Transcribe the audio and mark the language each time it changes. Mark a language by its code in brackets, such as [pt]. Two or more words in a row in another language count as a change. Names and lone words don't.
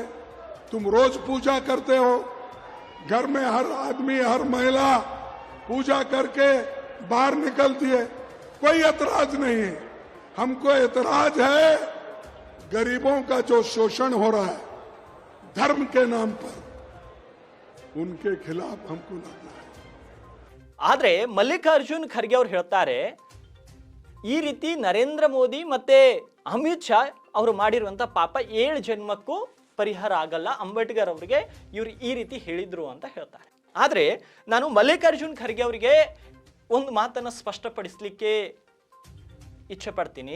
[hi] तुम रोज पूजा करते हो, घर में हर आदमी हर महिला पूजा करके बाहर निकलती है, कोई एतराज नहीं है. हमको एतराज है गरीबों का जो शोषण हो रहा है धर्म के नाम पर, उनके खिलाफ हमको लड़ना है. [kn] ಆದ್ರೆ ಮಲ್ಲಿಕಾರ್ಜುನ್ ಖರ್ಗೆ ಅವರು ಹೇಳ್ತಾರೆ, ಈ ರೀತಿ ನರೇಂದ್ರ ಮೋದಿ ಮತ್ತೆ ಅಮಿತ್ ಶಾ ಅವರು ಮಾಡಿರುವಂತ ಪಾಪ 7 ಜನ್ಮಕ್ಕೂ ಪರಿಹಾರ ಆಗಲ್ಲ, ಅಂಬೇಡ್ಕರ್ ಅವರಿಗೆ ಇವರು ಈ ರೀತಿ ಹೇಳಿದ್ರು ಅಂತ ಹೇಳ್ತಾರೆ. ಆದ್ರೆ ನಾನು ಮಲ್ಲಿಕಾರ್ಜುನ್ ಖರ್ಗೆ ಅವರಿಗೆ ಒಂದು ಮಾತನ್ನ ಸ್ಪಷ್ಟಪಡಿಸಲಿಕ್ಕೆ ಇಚ್ಛೆ ಪಡ್ತೀನಿ.